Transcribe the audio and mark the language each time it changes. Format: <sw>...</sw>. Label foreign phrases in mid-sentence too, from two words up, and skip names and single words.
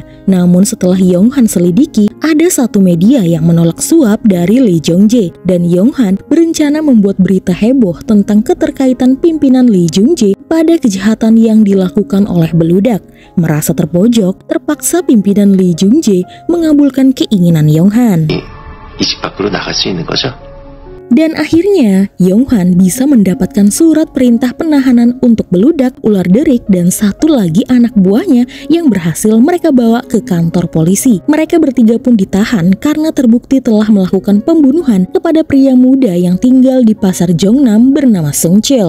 <id>Namun setelah Yonghan selidiki, ada satu media yang menolak suap dari Lee Jung-jae dan Yonghan berencana membuat berita heboh tentang keterkaitan pimpinan Lee Jung-jae pada kejahatan yang dilakukan oleh beludak. Merasa terpojok, terpaksa pimpinan Lee Jung-jae mengabulkan keinginan Yonghan.</id> <ko>이 집 밖으로 나갈 수 있는 거죠?</ko> <id>Dan akhirnya, Yonghan bisa mendapatkan surat perintah penahanan untuk beludak, ular derik, dan satu lagi anak buahnya yang berhasil mereka bawa ke kantor polisi. Mereka bertiga pun ditahan karena terbukti telah melakukan pembunuhan kepada pria muda yang tinggal di pasar Jeonnam bernama Sung Chil.</id>